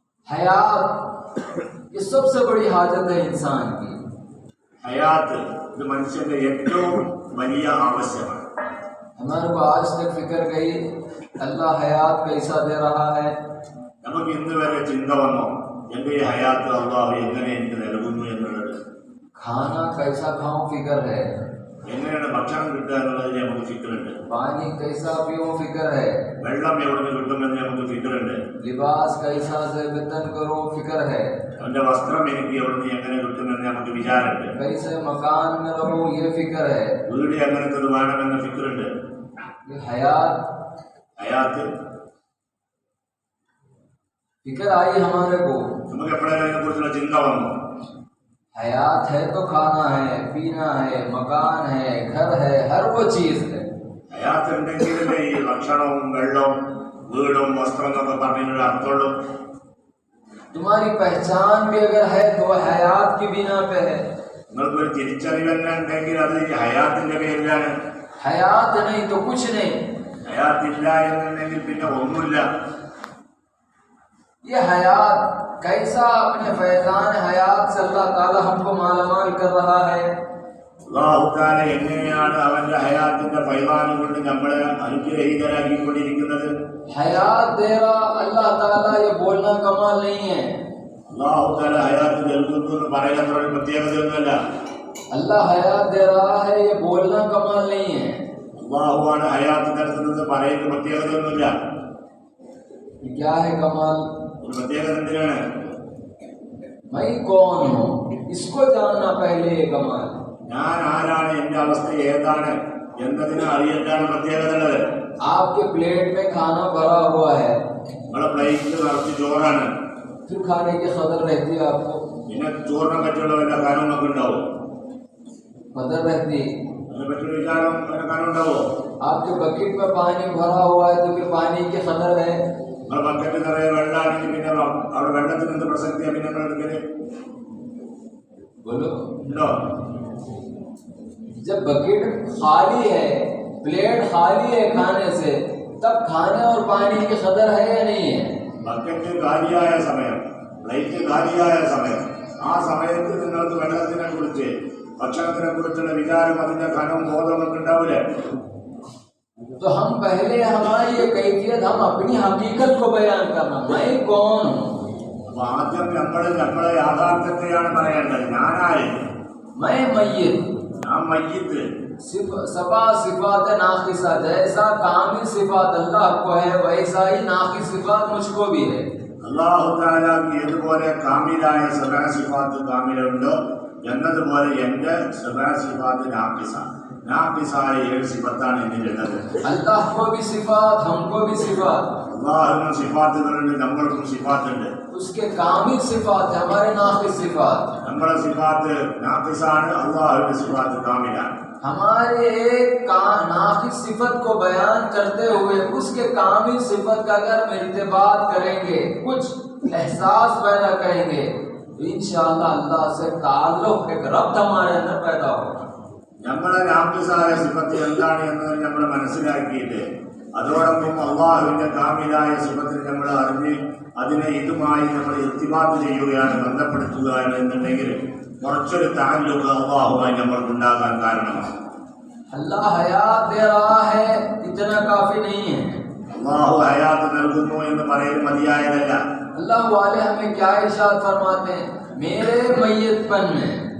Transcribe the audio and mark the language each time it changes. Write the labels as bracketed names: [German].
[Hindi] हयात ये सबसे बड़ी हाजत है इंसान की। [Malayalam] हयात ഇത് മനുഷ്യന്റെ ഏറ്റവും വലിയ ആവശ്യമാണ്. [Hindi] हमारे को आज तक फिक्र गई अल्लाह हयात कैसा दे रहा है? [Malayalam] നമുക്ക് ഇന്ന് വരെ ചിന്ത വന്നോ എന്റെ ഈ ഹയാത്ത് അല്ലാഹു എങ്ങനെ എനിക്ക് നൽകുന്നു എന്നുള്ളത്? [Hindi] खाना कैसा खाऊं फिक्र है, [Malayalam] എങ്ങനെയാണ് ഭക്ഷണം കിട്ടുക എന്നുള്ളതിന് നമുക്ക് ഫിക്റുണ്ട്. [Hindi] पानी कैसा पीऊं फिक्र है, [Malayalam] വെള്ളം എവിടെ നിന്ന് കിട്ടുമെന്ന് നമുക്ക് ഫിക്റുണ്ട്. [Hindi] लिबास कैसा से वेतन करूं फिक्र है, [Malayalam] അവന്റെ വസ്ത്രം എനിക്ക് എവിടെ നിന്ന് എങ്ങനെ കിട്ടുമെന്ന് നമുക്ക് വിചാരമുണ്ട്. [Hindi] कैसे मकान में रहूं ये फिक्र है। [Malayalam] വീട് എങ്ങനത്തത് വേണമെന്ന ഫിക്റുണ്ട്. [Hindi] ये हयात [Malayalam] ഹയാത്ത് [Hindi] फिक्र आई हमारे को। [Malayalam] നമുക്ക് എപ്പോഴാണ് അതിനെ കുറിച്ചുള്ള ചിന്ത വന്നു? [Hindi] हयात है तो खाना है, पीना है, मकान है, घर है, हर वो चीज है। [Malayalam] ഹയാത്ത് ഉണ്ടെങ്കിലല്ലേ ഈ ഭക്ഷണവും വെള്ളവും വീടും വസ്ത്രം എന്നൊക്കെ പറഞ്ഞതിനൊരു അർത്ഥമുള്ളൂ. [Hindi] तुम्हारी पहचान भी अगर है तो हयात की बिना पे है। [Malayalam] നിങ്ങൾക്കൊരു തിരിച്ചറിവ് തന്നെ ഉണ്ടെങ്കിൽ അത് ഈ ഹയാത്തിന്റെ പേരിലാണ്. [Hindi] हयात नहीं तो कुछ नहीं। [Malayalam] ഹയാത്തില്ല എന്നുണ്ടെങ്കിൽ പിന്നെ ഒന്നുമില്ല. [Hindi] ये हयात कैसा अपने फैजान हयात से अल्लाह ताला हमको मालामाल कर रहा है। [Malayalam] അല്ലാഹു തആല എങ്ങനെയാണ് അവന്റെ ഹയാത്തിന്റെ ഫൈദാനം കൊണ്ട് നമ്മളെ അനുഗ്രഹീതരാക്കിക്കൊണ്ടിരിക്കുന്നത്? [Hindi] हयात दे रहा अल्लाह ताला, ये बोलना कमाल नहीं है। [Malayalam] അല്ലാഹു തആല ഹയാത്ത് നൽകുന്നു എന്ന് പറയാൻ ഒരു പ്രത്യേകതയൊന്നുമല്ല. [Hindi] अल्लाह हयात दे रहा है, ये बोलना कमाल नहीं है। [Malayalam] അല്ലാഹുവാണ് ഹയാത്ത് നൽകുന്നത് പറയുന്ന പ്രത്യേകതയൊന്നുമില്ല. [Hindi] क्या है कमाल? [Malayalam] ഒരു പ്രത്യേകത എന്തിനാണ്? [Hindi] मैं कौन हूँ इसको जानना पहले ये कमाल। [Malayalam] ഞാൻ ആരാണ്, എന്റെ അവസ്ഥ ഏതാണ് എന്നതിനെ അറിയാനാണ് പ്രത്യേകത ഉള്ളത്. [Hindi] आपके प्लेट में खाना भरा हुआ है, [Malayalam] നിങ്ങളെ പ്ലേറ്റിൽ നിറച്ച് ചോറാണ്. [Hindi] फिर खाने की कदर रहती है आपको? [Malayalam] പിന്നെ ചോറിനെ പറ്റിയുള്ള വല്ല കാര്യം നമുക്ക് ഉണ്ടാവും? [Hindi] कदर रहती। [Malayalam] അതിനെ പറ്റിയുള്ള വിചാരം വല്ല കാര്യം ഉണ്ടാവോ? [Hindi] आपके बकेट में पानी भरा हुआ है तो फिर पानी की कदर है? [Malayalam] നിങ്ങളെ ബക്കറ്റ് നിറയെ വെള്ളമാണെങ്കിൽ പിന്നെ അവിടെ വെള്ളത്തിന് എന്ത് പ്രസക്തിയാണ് പിന്നെ നിങ്ങൾ എടുക്കല്? [Hindi] बोलो। [Malayalam] ഉണ്ടോ? [Hindi] जब बकेट खाली है, प्लेट खाली है खाने से, तब खाने और पानी की कदर है या नहीं है? [Malayalam] ബക്കറ്റ് കാലിയായ സമയം, പ്ലേറ്റ് കാലിയായ സമയം, ആ സമയത്ത് നിങ്ങൾക്ക് വെള്ളത്തിനെ കുറിച്ച് ഭക്ഷണത്തിനെ കുറിച്ചുള്ള വിചാരം അതിന്റെ ഘനവും ബോധമൊക്കെ ഉണ്ടാവില്ലേ? [Hindi] तो हम पहले हमारी ये कैफियत, हम अपनी हकीकत को बयान करना, मैं कौन हूँ। [Malayalam] അപ്പൊ ആദ്യം നമ്മളെ യാഥാർത്ഥ്യത്തെയാണ് പറയേണ്ടത്. ഞാനായി, [Hindi] मैं मय्यत, [Malayalam] ഞാൻ മയ്യിത്ത്. [Hindi] सबा सिफात नाकिसा, जैसा कामिल सिफात अल्लाह को है वैसा ही नाकिस सिफात मुझको भी है। [Malayalam] അല്ലാഹു തആലക്ക് ഏതുപോലെ കാമിലായ സബഅ സിഫാത്ത് കാമിലുണ്ടോ എന്നതുപോലെ എന്റെ സബഅ സിഫാത്ത് നാഖിസായ 7 സിഫത്താണ് എന്നിലുള്ളത്. [Hindi] अल्लाह को भी सिफात, हमको भी सिफात। [Malayalam] അല്ലാഹുവിനും സിഫാത്തുകളുണ്ട്, നമ്മൾക്കും സിഫാത്തുണ്ട്. [Hindi] उसके कामिल सिफात है, हमारे नाकिस सिफात। [Malayalam] നമ്മളെ സിഫാത്ത് നാഖിസാണ്, അല്ലാഹുവിന്റെ സിഫാത്ത് കാമിലാണ്. [Hindi] हमारे एक नाकिस सिफत को बयान करते हुए उसके कामिल सिफत का अगर इर्तिबात करेंगे, कुछ एहसास पैदा करेंगे, तो इंशाअल्लाह अल्लाह से ताल्लुक, एक रब्त हमारे अंदर पैदा होगा। [Malayalam] നമ്മളെ നാഖിസായ സിഫത്ത് എന്താണ് എന്ന് നമ്മൾ മനസ്സിലാക്കിയിട്ട് അതോടൊപ്പം അല്ലാഹുവിന്റെ കാമിലായ സിഫത്തിനെ നമ്മൾ അറിഞ്ഞ് അതിനെ ഇതുമായി നമ്മൾ ഇർത്തിബാത്ത് ചെയ്യുകയാണ്, ബന്ധപ്പെടുത്തുകയാണ് എന്നുണ്ടെങ്കിൽ കുറച്ചൊരു താല്ലുക്ക് അല്ലാഹുമായി നമ്മൾക്ക് ഉണ്ടാകാൻ കാരണമാണ്. [Hindi] अल्लाह हयात दे रहा है, इतना काफी नहीं है। [Malayalam] അള്ളാഹു ഹയാത്ത് നൽകുന്നു എന്ന് പറയൽ മതിയായതല്ല. [Hindi] अल्लाह वाले हमें क्या इरशाद फरमाते हैं, मेरे मैयतपन में